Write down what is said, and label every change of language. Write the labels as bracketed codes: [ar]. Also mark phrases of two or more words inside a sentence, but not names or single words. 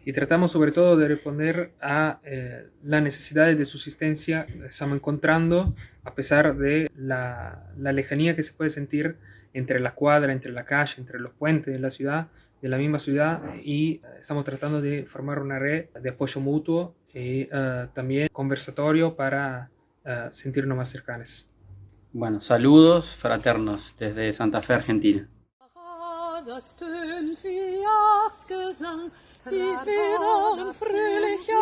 [es] y tratamos sobre todo de responder a las necesidades de subsistencia que estamos encontrando a pesar de la lejanía que se puede sentir entre la cuadra, entre la calle, entre los puentes de la ciudad, de la misma ciudad, y estamos tratando de formar una red de apoyo mutuo y también conversatorio para sentirnos más cercanos. Bueno, saludos fraternos desde Santa Fe, Argentina. [de] Das tönt wie Jagdgesang, wie wieder ein fröhlicher